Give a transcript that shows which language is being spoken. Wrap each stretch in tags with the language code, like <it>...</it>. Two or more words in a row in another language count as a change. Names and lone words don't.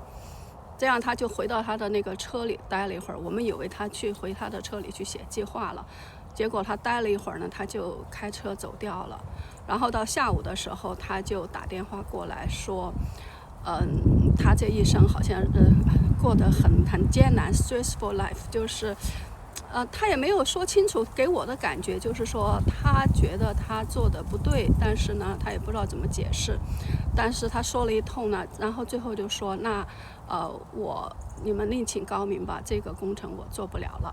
<zh>這樣他就回到他的那個車裡待了一會兒，我們以為他回他的車裡去寫計劃了，結果他待了一會兒呢，他就開車走掉了。然後到下午的時候，他就打電話過來說，他這一生好像過得很艱難 ，</zh> <en>stressful life，</en> <zh>就是。他也沒有說清楚，給我的感覺就是說，他覺得他做的不對，但是呢，他也不知道怎麼解釋。但是他說了一通呢，然後最後就說，那你們另請高明吧，這個工程我做不了了。</zh>